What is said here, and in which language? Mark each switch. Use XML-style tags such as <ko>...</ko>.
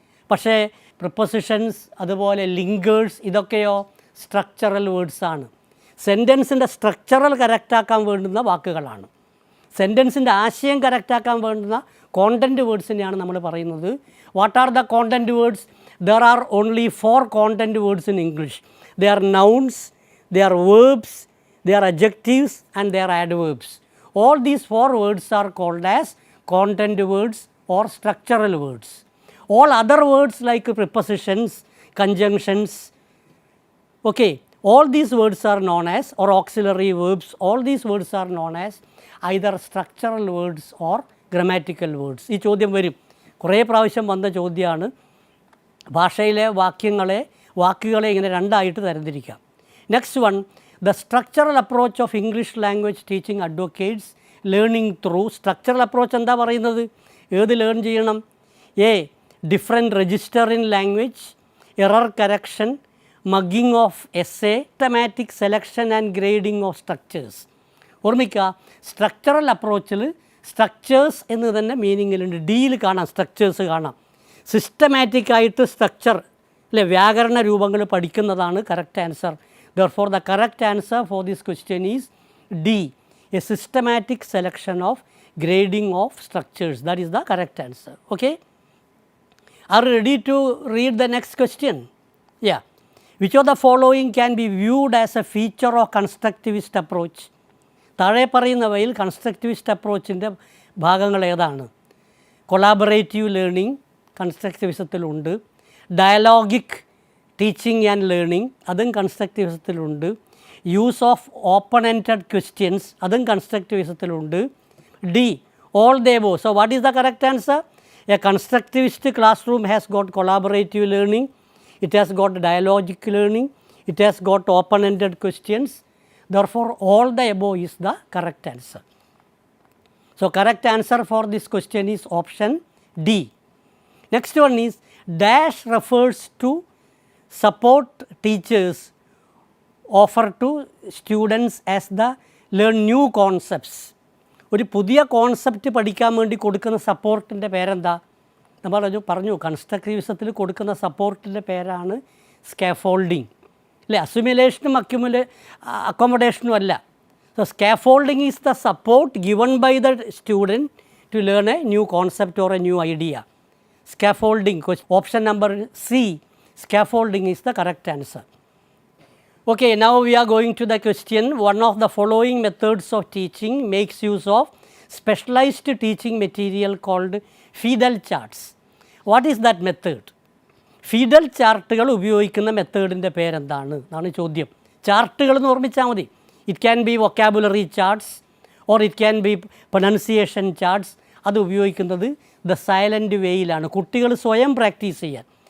<ml>പക്ഷേ പ്രിപ്പോസിഷൻസ് അതുപോലെ linkers ഇതൊക്കെയോ structural വേർഡ്സാണ്. സെൻറ്റൻസിൻ്റെ structural കറക്റ്റാക്കാൻ വേണ്ടുന്ന വാക്കുകളാണ്. സെൻറ്റൻസിൻ്റെ ആശയം കറക്റ്റാക്കാൻ വേണ്ടുന്ന കോണ്ടൻറ്റ് വേർഡ്സിനെയാണ് നമ്മൾ പറയുന്നത്.</ml> <en>What are the content words? There are only 4 content words in English. They are nouns, they are verbs, they are adjectives and they are adverbs. All these 4 words are called as content words or structural words. All other words like prepositions, conjunctions, okay, all these words are known as, or auxiliary verbs, all these words are known as either structural words or grammatical words.</en> <ml>ഈ ചോദ്യം വരും, കുറേ പ്രാവശ്യം വന്ന ചോദ്യമാണ്. ഭാഷയിലെ വാക്കുകളെ ഇങ്ങനെ രണ്ടായിട്ട് തരംതിരിക്കാം.</ml> <en>Next one, the structural approach of English language teaching advocates learning through. structural approach</en> <ml>എന്താ പറയുന്നത്? ഏത് ലേൺ ചെയ്യണം?</ml> <en>A, different register in language, error correction, mugging of essay, systematic selection and grading of structures.</en> <ml>ഓർമ്മിക്കുക, സ്ട്രക്ചറൽ അപ്രോച്ചിൽ സ്ട്രക്ചേഴ്സ് എന്ന് തന്നെ മീനിങ്ങിലുണ്ട്. ഡിയിൽ കാണാം, structures കാണാം. സിസ്റ്റമാറ്റിക്കായിട്ട് സ്ട്രക്ചർ അല്ലെ വ്യാകരണ രൂപങ്ങൾ പഠിക്കുന്നതാണ് correct answer.</ml> <en>Therefore, the correct answer for this question is D, a systematic selection of grading of structures. That is the correct answer. Okay? Are you ready to read the next question? Yeah. Which of the following can be viewed as a feature of constructivist approach?</en> <ml>താഴെ പറയുന്നവയിൽ constructivist അപ്രോച്ചിൻ്റെ ഭാഗങ്ങൾ ഏതാണ്? Collaborative learning കൺസ്ട്രക്റ്റിവിസത്തിലുണ്ട്. Dialogic teaching and learning അതും കൺസ്ട്രക്റ്റിവിസത്തിലുണ്ട്. Use of open ended questions അതും കൺസ്ട്രക്റ്റിവിസത്തിലുണ്ട്.</ml> <en>D, all the above. So what is the correct answer? A constructivist classroom has got collaborative learning, it has got dialogic learning, it has got open ended questions. Therefore, all the above is the correct answer. So, correct answer for this question is option D. Next one is dash refers to support teachers offer to students as the learn new concepts.</en> <ml>ഒരു പുതിയ concept പഠിക്കാൻ വേണ്ടി കൊടുക്കുന്ന സപ്പോർട്ടിൻ്റെ പേരെന്താ? നമ്മൾ പറഞ്ഞു കൺസ്ട്രക്റ്റിവിസത്തിൽ കൊടുക്കുന്ന സപ്പോർട്ടിൻ്റെ പേരാണ് സ്കാഫോൾഡിങ് അല്ലേ? അസിമിലേഷനും അക്കോമഡേഷനും അല്ല.</ml> <en>So scaffolding is the support given by the student to learn a new concept or a new idea. Scaffolding, option number C, scaffolding is the correct answer. Okay, now we are going to the question. One of the following methods of teaching makes use of specialized teaching material called feedal charts. What is that method?</en> <ml>Fidel ചാർട്ടുകൾ ഉപയോഗിക്കുന്ന മെത്തേഡിൻ്റെ പേരെന്താണ് എന്നാണ് ചോദ്യം. ചാർട്ടുകൾ എന്ന് ഓർമ്മിച്ചാൽ മതി.</ml> <en>It can be vocabulary charts or it can be pronunciation charts.</en> <ml>അത് ഉപയോഗിക്കുന്നത് ദ സൈലൻറ്റ് വേയിലാണ്, കുട്ടികൾ സ്വയം പ്രാക്ടീസ് ചെയ്യാൻ.</ml>